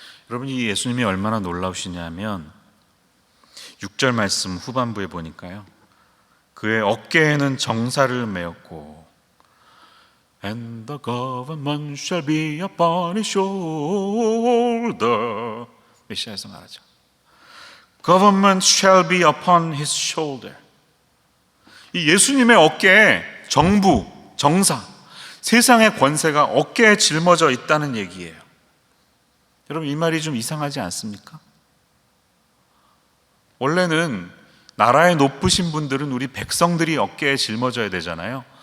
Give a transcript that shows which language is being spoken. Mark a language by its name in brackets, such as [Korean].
[Korean] 여러분, 이 예수님이 얼마나 놀라우시냐면 6절 말씀 후반부에 보니까요, 그의 어깨에는 정사를 메었고 [English] And the government shall be upon his shoulder. [Korean] 메시아에서 말하죠. [English] Government shall be upon his shoulder. [Korean] 이 예수님의 어깨에 정부, 정사, 세상의 권세가 어깨에 짊어져 있다는 얘기예요. 여러분, 이 말이 좀 이상하지 않습니까? 원래는 나라의 높으신 분들은 우리 백성들이 어깨에 짊어져야 되잖아요.